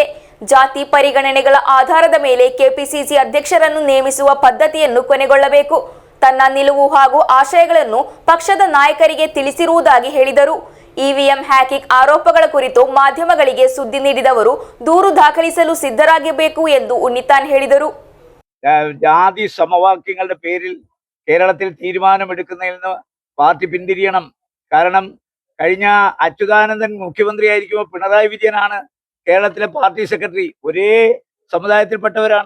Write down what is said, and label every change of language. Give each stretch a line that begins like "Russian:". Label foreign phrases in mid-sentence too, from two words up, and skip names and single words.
Kannada: ಜಾತಿ ಪರಿಗಣನೆಗಳ ಆಧಾರದ ಮೇಲೆ ಕೆಪಿಸಿಸಿ ಅಧ್ಯಕ್ಷರನ್ನು ನೇಮಿಸುವ ಪದ್ಧತಿಯನ್ನು ಕೊನೆಗೊಳ್ಳಬೇಕು. ತನ್ನ ನಿಲುವು ಹಾಗೂ ಆಶಯಗಳನ್ನು ಪಕ್ಷದ ನಾಯಕರಿಗೆ ತಿಳಿಸಿರುವುದಾಗಿ ಹೇಳಿದರು. ಇವಿಎಂ ಹ್ಯಾಕಿಂಗ್ ಆರೋಪಗಳ ಕುರಿತು ಮಾಧ್ಯಮಗಳಿಗೆ ಸುದ್ದಿ ನೀಡಿದವರು ದೂರು ದಾಖಲಿಸಲು സിദ്ധരാകಬೇಕು ಎಂದು ഉണ്ണിത്താൻ ಹೇಳಿದರು.
Malayalam: ജാതി സമവാക്യങ്ങളുടെ പേരിൽ കേരളത്തിൽ തീരുമാനമെടുക്കുന്നതിൽ നിന്ന് പാർട്ടി പിന്തിരിയണം. കാരണം കഴിഞ്ഞ അച്യുതാനന്ദൻ മുഖ്യമന്ത്രിയായിരിക്കുമ്പോൾ പിണറായി വിജയനാണ് കേരളത്തിലെ പാർട്ടി സെക്രട്ടറി. ഒരേ സമുദായത്തിൽപ്പെട്ടവരാണ്.